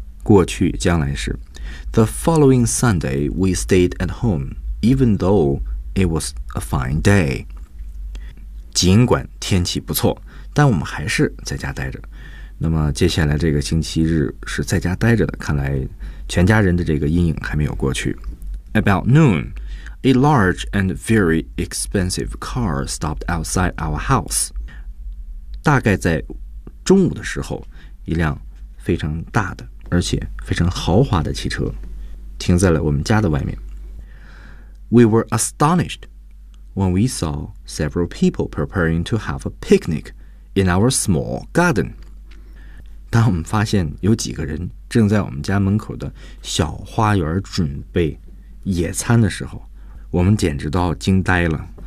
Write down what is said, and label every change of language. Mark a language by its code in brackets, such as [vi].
[zh] 过去将来时。 [en] The following Sunday, we stayed at home, even though it was a fine day. [zh] 尽管天气不错，但我们还是在家待着。那么接下来这个星期日是在家待着的，看来全家人的这个阴影还没有过去。 [en] About noon, a large and very expensive car stopped outside our house. [zh] 大概在中午的时候，一辆非常大的，而且非常豪华的汽车停在了我们家的外面。 [en] We were astonished when we saw several people preparing to have a picnic in our small garden. [zh] 当我们发现有几个人正在我们家门口的小花园准备野餐的时候，我们简直都要惊呆了。